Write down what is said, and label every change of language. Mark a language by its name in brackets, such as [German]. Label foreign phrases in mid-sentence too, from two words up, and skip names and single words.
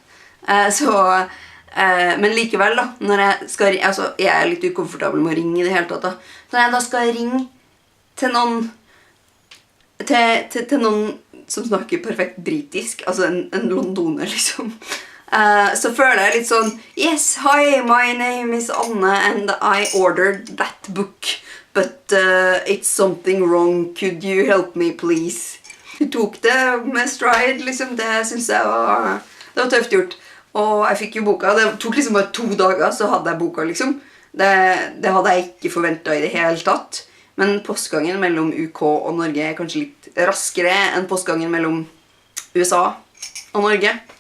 [Norwegian] Men likevel da, når jeg er litt ukomfortabel med å ringe i det hele tatt da. Når jeg da skal ringe til noen, til noen som snakker perfekt britisk, altså en londoner liksom, så føler jeg litt sånn, [English] yes, hi, my name is Anne, and I ordered that book, but it's something wrong, could you help me, please? [Norwegian] Hun tok det med stride, liksom, det synes jeg det var tøft gjort. Og jeg fikk jo boka, det tok liksom bare 2 dager, så hadde jeg boka, liksom. Det hadde jeg ikke forventet i det hele tatt. Men postgangen mellom UK og Norge er kanskje litt raskere enn postgangen mellom USA og Norge.